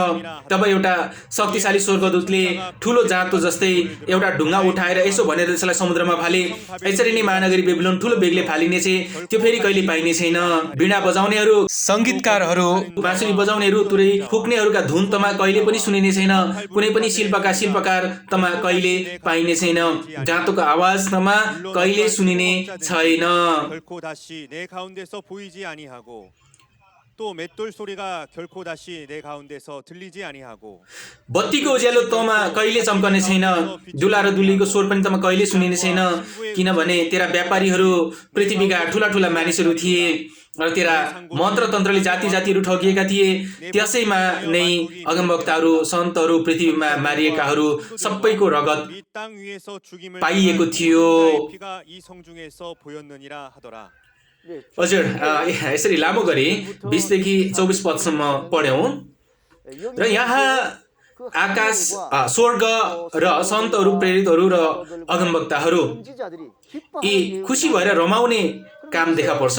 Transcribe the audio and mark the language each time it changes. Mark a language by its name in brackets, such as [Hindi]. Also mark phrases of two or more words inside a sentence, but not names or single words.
[Nepali] तब एउटा शक्तिशाली स्वर्गदूतले ठुलो जाँतो जस्तै एउटा ढुङ्गा उठाएर यसो भनेर त्यसलाई समुद्रमा फाले, यसरी नै महानगरी बेबिलोन ठुलो बेगले फालिनेछ, त्यो फेरि कहिले पाइने छैन। वीणा बजाउनेहरू, सङ्गीतकारहरू, बाँसुरी बजाउनेहरू, तुरै फुक्नेहरूका धुन तमा कहिले पनि सुनिने छैन। कुनै पनि शिल्पकार तमा कहिले पाइने छैन। जाँतोको आवाज तमा कहिले सुनिने छैन। [Korean] 결코 다시 내 가운데서 보이지 아니하고 또 맷돌 소리가 결코 다시 내 가운데서 들리지 아니하고 [Nepali] बत्तीको उज्यालो तमा कहिले चम्कने छैन। दुला र दुलीको स्वर पनि तमा कहिले सुनिने छैन, किनभने तेरा व्यापारीहरू पृथ्वीका ठुला ठुला मानिसहरू थिए र तेरा मन्त्र तन्त्रले जाति जातिहरू ठगिएका थिए। त्यसैमा नै अगमवक्ताहरू, सन्तहरू, पृथ्वीमा मारिएकाहरू सबैको रगत [Korean] 이 땅 위에서 죽임을 [Nepali] पाइएको थियो। [Korean] 피가 이 성중에서 보였느니라 하더라. [Nepali] हजुर, यसरी लामो गरी 20 देखि 24 पदसम्म पढ्यौँ र यहाँ आकाश, स्वर्ग र सन्तहरू, प्रेरितहरू र अगमवक्ताहरू यी खुसी भएर रमाउने काम देखा पर्छ।